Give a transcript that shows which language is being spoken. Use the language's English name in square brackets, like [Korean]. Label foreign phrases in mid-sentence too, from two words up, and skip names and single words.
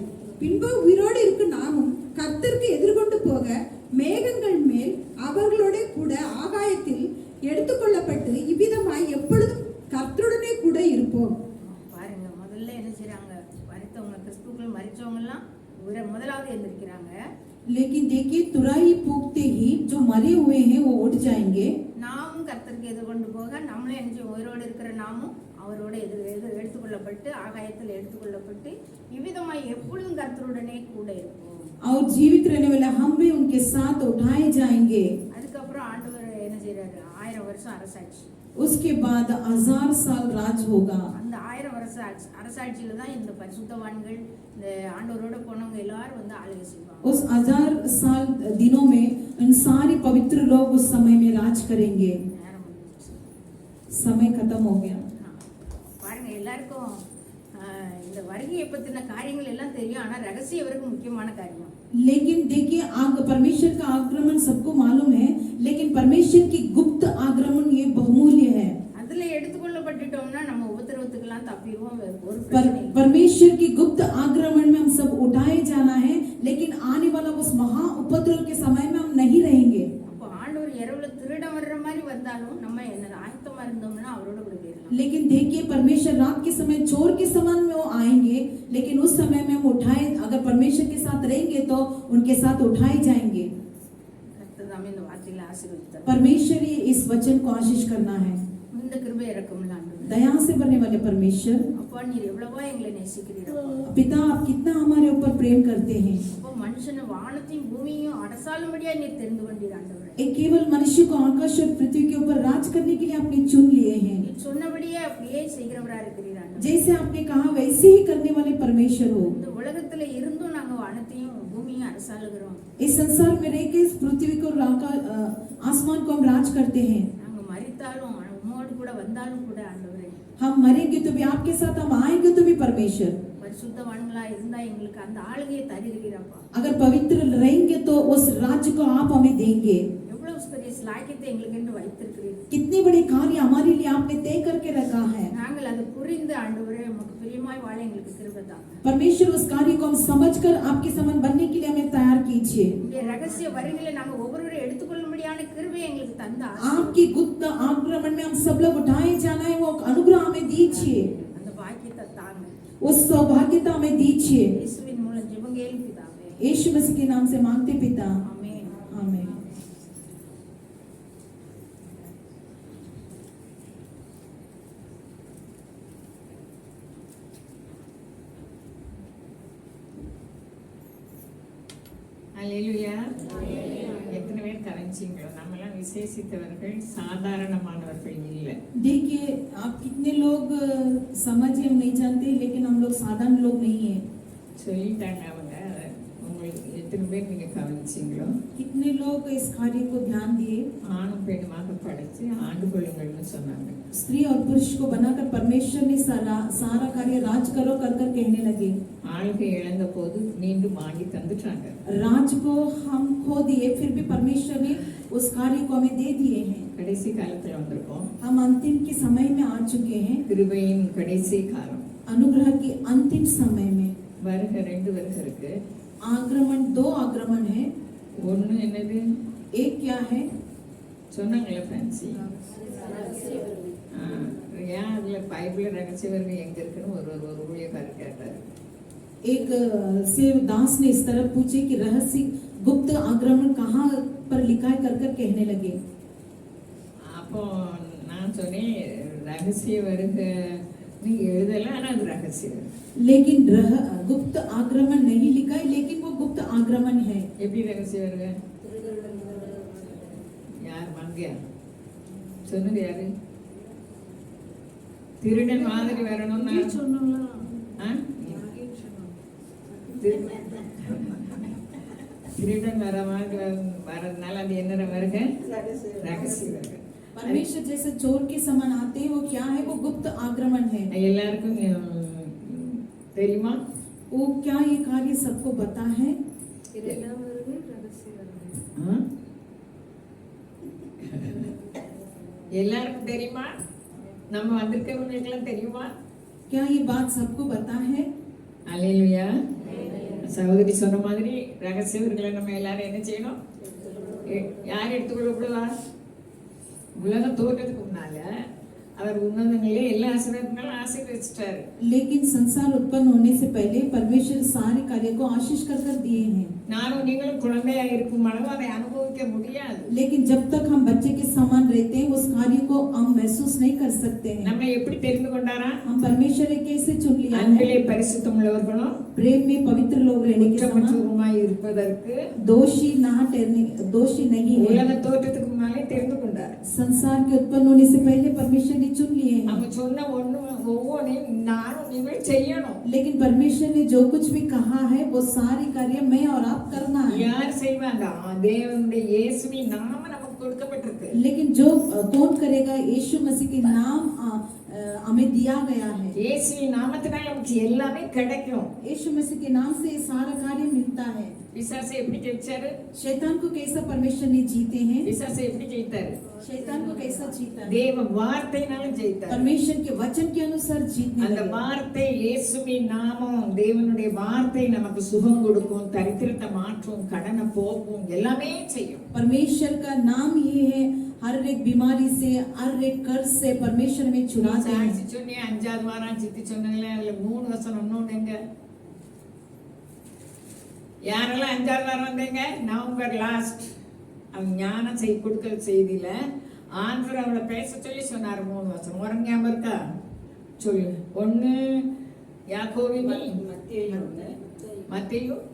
[Tamil] பின்பு உயிரோடு இருக்கும் நாமும் கர்த்தருக்கு எதிர்கொண்டு போக மேகங்கள் மேல் அவர்களோட கூட ஆகாயத்தில் எடுத்துக்கொள்ளப்பட்டு இவ்விதமாய் எப்பொழுதும் கர்த்தருடனே கூட இருப்போம். பாருங்க, முதல்ல என்ன செய்றாங்க, மரித்தவங்க கிறிஸ்துவுக்குள் மரிச்சவங்க எல்லாம் முதலாவது எழுந்திருக்கிறாங்க. [Hindi] लेकिन देखिए तुरही फूंकते ही जो मरे हुए हैं वो उठ जाएंगे [Tamil] நாமும் கர்த்தருக்கு எதிர்கொண்டு போக நம்மளே என்ன உயிரோடு இருக்கிற நாமும் அவரோட எடுத்துக்கொள்ளப்பட்டு ஆகாயத்தில் எடுத்துக்கொள்ளப்பட்டு இவ்விதமாய் எப்பொழுதும் கர்த்தருடனே கூட இருப்போம். [Hindi] और जीवित रहने वाले हम भी उनके साथ उठाए जाएंगे. [Tamil] அதுக்கப்புறம் ஆண்டவர் என்ன செய்றாரு? 1000 வருஷம் அரசாட்சி. [Hindi] उसके बाद 1000 साल राज होगा. [Tamil] அந்த 1000 வருஷ அரசாட்சியில தான் இந்த பரிசுத்தவான்கள் இந்த ஆண்டவரோட போனவங்க எல்லாரும் வந்து ஆளுகை செய்வாங்க. [Hindi] उस 1000 साल दिनों में उन सारे पवित्र लोग उस समय में राज करेंगे. समय खत्म हो गया. [Tamil] பாருங்க எல்லாருக்கும் இந்த வருகையை பத்தின காரியங்கள் எல்லாம் தெரியும். ஆனா ரகசியம் இவருக்கு முக்கியமான காரியம். [Hindi] लेकिन देखिए परमेश्वर का आगमन सबको मालूम है, लेकिन परमेश्वर की गुप्त आगमन ये बहुमूल्य है. [Tamil] அதுல எடுத்துக்கொள்ளப்பட்டுட்டோம்னா நம்ம உபத்திரவத்துக்கெல்லாம் தப்பிடுவோம். ஒரு பிரச்சனை [Hindi] परमेश्वर की गुप्त आगमन में हम सब उठाए जाना है, लेकिन आने वाला उस महा उपद्रव के समय में हम नहीं रहेंगे. [Tamil] அப்போ ஆண்டவர் இரவுல திருட வர்ற மாதிரி வந்தாலும் நம்ம என்ன ஆயத்தமா இருந்தோம்னா அவரோட கூட போயிடலாம். [Hindi] लेकिन देखिए परमेश्वर रात के समय चोर के समान में वो आएंगे, लेकिन उस समय में हम उठाए अगर परमेश्वर के साथ रहेंगे तो उनके साथ उठाए जाएंगे. [Tamil] கர்த்தர் தாமே இந்த வார்த்தையில ஆசீர்வதித்தார். [Hindi] परमेश्वर ही इस वचन को आशीष करना है. [Tamil] இந்த கிருபை இறக்கமுள்ள ஆண்டவர், [Hindi] दया से भरने वाले परमेश्वर, [Tamil] அப்பா நீர் எவ்வளவோ எங்களை நேசிக்கிறீர். [Hindi] पिता आप कितना हमारे ऊपर प्रेम करते हैं. [Tamil] அப்போ மனுஷனை வானத்தையும் பூமியையும் அரசாளும்படியா நீர் தெரிந்து கொண்டீர் ஆண்டவரே. [Hindi] एक केवल मनुष्य को आकाश और पृथ्वी के ऊपर राज करने के लिए आपने चुन लिए हैं. [Tamil] நீர் சொன்னபடியே அப்படியே செய்கிறவரா இருக்கிறீர் ஆண்டவரே. [Hindi] जैसे आपने कहा वैसे ही करने वाले परमेश्वर हो. [Tamil] இந்த உலகத்துல இருந்தும் நாங்க வானத்தையும் பூமியையும் அரசாளுகிறோம். [Hindi] इस संसार में रह के इस पृथ्वी को आसमान को हम राज करते हैं. [Tamil] நாங்க மரித்தாலும் உம்மோடு கூட வந்தாலும் கூட ஆண்டவரே, [Hindi] हम मरेंगे तो भी आपके साथ, हम आएंगे तो भी परमेश्वर. [Tamil] பரிசுத்தவான்களா இருந்தா எங்களுக்கு அந்த ஆளுகையை தருகிறீரப்பா. [Hindi] अगर पवित्र रहेंगे तो उस राज्य को आप हमें देंगे. [Tamil] எவ்வளவு பெரிய ஸ்லாக்கியத்தை எங்களுக்கு என்று வைத்திருக்கிறீர். [Hindi] कितने बड़े कार्य हमारे लिए आपने तय करके रखा है. [Tamil] நாங்கள் அதை புரிந்து ஆண்டவரே உமக்கு பிரியமாய் வாழ எங்களுக்கு கிருபை தாங்க. [Hindi] परमेश्वर उस कार्य को हम समझकर आपके समान बनने के लिए हमें तैयार कीजिए. [Tamil] இந்த ரகசிய வருகையில நாங்க ஒவ்வொருவரும் எடுத்துக்கொள்ளும்படியான கிருபை எங்களுக்கு தந்தா. [Hindi] आपकी गुप्त आक्रमण में हम सब लोग उठाए जाना है, वो अनुग्रह हमें दीजिए. [Tamil] அந்த பாக்கியத்தை தாங்க. [Hindi] उस सौभाग्यता हमें दीजिए. [Tamil] இயேசுவின் மூலம் ஜெபங்கேலும் பிதாவே. [Hindi] यीशु मसीह के नाम से मांगते पिता, [Tamil] ஆமென். [Hindi] आमीन. [Tamil] அல்லேலூயா. எத்தனை பேர் கரைஞ்சிங்களோ, நம்மலாம் விசேஷித்தவர்கள், சாதாரணமானவர்கள் இல்லை. [Hindi] देखिए आप कितने लोग समझे हम नहीं जानते, लेकिन हम लोग साधारण लोग नहीं है. [Tamil] சொல்லிட்டாங்க அவங்க. உங்களுக்கு எத்தனை பேர் நீங்க கவனிச்சிங்களோ? [Hindi] कितने लोग इस कार्य को ध्यान दिए. [Tamil] ஆணும் பெண்ணுமாக படைச்சு ஆண்டு கொள்ளுங்கள்னு சொன்னாங்க. [Hindi] स्त्री और पुरुष को बनाकर परमेश्वर ने सारा कार्य राज करो कर कर कहने लगे. [Tamil] ஆளுகை இழந்த போது மீண்டும் வாங்கி தந்துட்டாங்க. [Hindi] राज को हम खो दिए, फिर भी परमेश्वर ने उस कार्य को हमें दे दिए हैं. [Tamil] கடைசி காலத்துல வந்திருக்கோம். [Hindi] हम अंतिम के समय में आ चुके हैं. [Tamil] கிருபையின் கடைசி காலம். [Hindi] अनुग्रह के अंतिम समय में [Tamil] வருக 2 வருகை இருக்கு. [Hindi] आक्रमण 2 आक्रमण है. [Tamil] ஒண்ணு என்னது? [Hindi] एक क्या है? [Tamil] சொன்னாங்களே ஃபேன்சி. ஏன் அதுல பைபிள் ரகசிய வருகை எங்க இருக்குன்னு ஒரு ஊழியக்காரர் கேட்டாரு. [Hindi] एक सेवदास ने इस तरह पूछे कि रहस्य गुप्त आक्रमण कहाँ पर लिखा है कर कर कहने लगे. [Tamil] அப்போ நான் சொன்னேன், ரகசிய வருகை நீ எழுதல, ஆனா அது ரகசிய வருகை. [Hindi] लेकिन गुप्त आक्रमण नहीं लिखा है, लेकिन वो गुप्त आक्रमण है. [Tamil] எப்படி ரகசிய வருகை? யார் மங்கியா சொன்னது? யாரு? திருடன் மாதிரி வரணும்னா ஆ? திருடன் வர மாதிரி வரதுனால அது என்ன வருகை? ரகசிய வருகை. [Hindi] परमेश्वर जैसे चोर के समान आते हैं, वो क्या है? वो गुप्त आक्रमण है. [Tamil] எல்லாருக்கும் தெரியுமா? [Hindi] वो क्या ये कार्य सबको पता है? [Tamil] ஆ? எல்லாருக்கும் தெரியுமா? நம்ம வந்திருக்கவங்களுக்கெல்லாம் தெரியுமா? [Hindi] क्या ये बात सबको पता है? [Tamil] அல்லேலூயா. சகோதரி சொன்ன மாதிரி ரகசியவர்களை நம்ம எல்லாரும் என்ன செய்யணும்? யார் எடுத்துக்கொள்ளப்படுவா? உலகம் தோற்றதுக்கு முன்னால அவர் உன்னதங்களே எல்லா ஆசீர்வாதங்களும் ஆசீர்வதிச்சிட்டாரு. [Hindi] लेकिन संसार उत्पन्न होने से पहले परमेश्वर सारे कार्य को आशीष कर कर दिए हैं। [Tamil] நானும் நீங்களும் குழந்தையா இருக்கும் அளவு அதை அனுபவிக்க முடியாது. [Hindi] लेकिन जब तक हम बच्चे के समान रहते हैं उस कार्य को हम महसूस नहीं कर सकते हैं। [Tamil] நம்மை எப்படி தெரிந்து கொண்டாரா? [Hindi] हम परमेश्वर ने कैसे चुन लिया है? [Tamil] அன்பிலே பரிசுத்தம் உள்ளவர்களும் [Hindi] प्रेम में पवित्र लोग रहने के समान [Tamil] குற்றமற்றவருமாய் இருப்பதற்கு [Hindi] दोषी नहीं है। [Tamil] உலக தோற்றத்துக்கு முன்னாலே தெரிந்து கொண்டார். [Hindi] संसार के उत्पन्न होने से पहले परमेश्वर ने चुन लिए हैं। [Tamil] அவங்க சொன்ன ஒவ்வொன்றையும் நானும் நீங்கள் செய்யணும். [Hindi] लेकिन परमेश्वर ने जो कुछ भी कहा है वो सारी कार्य मैं और आप करना है। [Tamil] யார் செய்வாங்க? தேவனுடைய இயேசுவின் நாமம் நமக்கு கொடுக்கப்பட்டிருக்கு. [Hindi] लेकिन जो कौन करेगा? यीशु मसीह के नाम हमें दिया गया है। [Tamil] இயேசுவின் நாமத்தினால நமக்கு எல்லாமே கிடைக்கும். [Hindi] यीशु मसीह के नाम से सारा कार्य मिलता है। [Tamil] பிசாசை எப்படி ஜெயிச்சாரு? [Hindi] शैतान को कैसा परमेश्वर ने जीते हैं? [Tamil] பிசாசை எப்படி ஜெயித்தாரு? [Hindi] शैतान को कैसा जीता है? [Tamil] தேவ வார்த்தையினால ஜெயித்தாரு. [Hindi] परमेश्वर के वचन के अनुसार जीतने [Tamil] அந்த [Hindi] लगे। [Tamil] வார்த்தை இயேசுவின் நாமம், தேவனுடைய வார்த்தை நமக்கு சுகம் கொடுக்கும், தரித்திரத்தை மாற்றும், கடனை போக்கும், எல்லாமே செய்யும். [Hindi] परमेश्वर का नाम ही है हर एक बीमारी से हर एक कर्ज से परमेश्वर में छुड़ाते हैं। [Tamil] சாட்சி சொன்னே 5வது வாரம் சித்தி சொன்னீங்களே, அதுல 3 வசனம் இன்னொன்னு எங்க? யாரெல்லாம் 5வது வாரம் வந்தீங்க? [English] November last [Tamil] அவன் ஞானம் கொடுக்கல் செய்தியில ஆண்டவர் அவளை பேச சொல்லி சொன்னார் 3 வசனம். உனக்கு ஞாபகம் இருக்கா? சொல்லு. 1 யாக்கோபின் மத்தேயு